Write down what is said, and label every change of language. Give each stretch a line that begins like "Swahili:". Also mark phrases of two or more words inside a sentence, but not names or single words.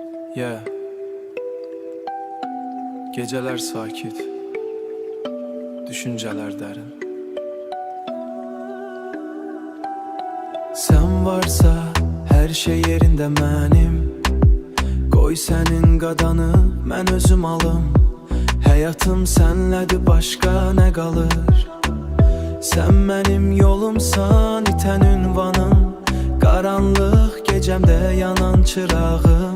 English: Yeah.
Turkish: Geceler sakit, düşünceler derin. Sen varsa her şey yerinde mənim.
Azerbaijani: Qoy sənin qadanı, mən özüm alım. Həyatım sənlədir, başqa nə qalır? Sən mənim yolumsan, itən ünvanım. Qaranlıq gecəmdə yanan çırağım.